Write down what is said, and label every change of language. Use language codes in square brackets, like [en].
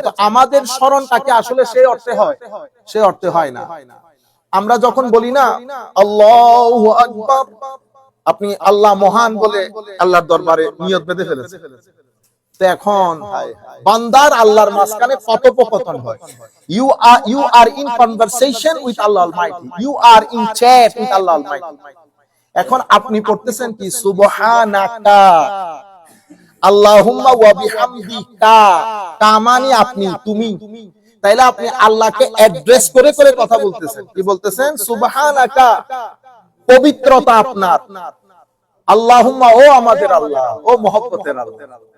[bn] তো আমাদের স্মরণটাকে আসলে সেই অর্থে হয়, সে অর্থে হয় না। আমরা যখন বলি না আল্লাহু আকবার, আপনি আল্লাহ মহান বলে আল্লাহর দরবারে নিয়ত বেঁধে ফেলেছেন। তো এখন বান্দার আল্লাহর মাঝখানে কথোপকথন হয়। [en] You are in conversation with Allah Almighty. You are in chat with Allah Almighty. [bn] এখন আপনি পড়তেছেন কি? [ar] সুবহানাকা আল্লাহুম্মা ওয়া বিহামদিকা, [bn] কামানি আপনি, তুমি। তাইলে আপনি আল্লাহকে অ্যাড্রেস করে করে কথা বলতেছেন। কি বলতেছেন? সুবহানাকা, পবিত্রতা আপনার। আল্লাহুম্মা, ও আমাদের আল্লাহ, ও মহব্বতের আল্লাহ।